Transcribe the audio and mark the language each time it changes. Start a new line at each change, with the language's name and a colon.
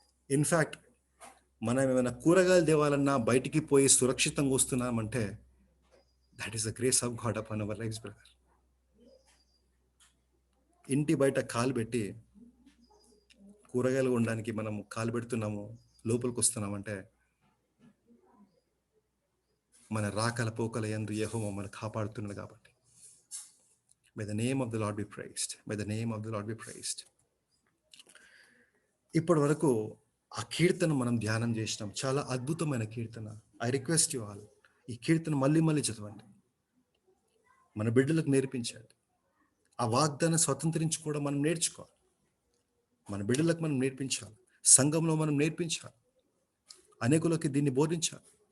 English: in fact
Telugu: మనం ఏమైనా కూరగాయలు తేవాలన్నా బయటికి పోయి సురక్షితంగా వస్తున్నామంటే
English: That is the grace of God upon our lifes brother.
Telugu: ఇంటి బయట కాలు పెట్టి కూరగాయలు కొనడానికి మనం కాలు పెడుతున్నాము, లోపలికి వస్తున్నామంటే మన రాకల పోకల యందు యెహోవా మనల్ని కాపాడుతున్నాడు కాబట్టి.
English: May the name of the Lord be praised. May the name of the Lord be praised.
Telugu: ఇప్పటి వరకు ఆ కీర్తన మనం ధ్యానం చేసినాం. చాలా అద్భుతమైన కీర్తన.
English: I request you all,
Telugu: ఈ కీర్తన మళ్ళీ మళ్ళీ చదవండి, మన బిడ్డలకు నేర్పించండి. ఆ వాగ్దానం స్వతంత్రించుకోవడం మనం నేర్చుకోవాలి. మన బిడ్డలకు మనం నేర్పించాలి, సంఘంలో మనం నేర్పించాలి, అనేకులకి దీన్ని బోధించాలి.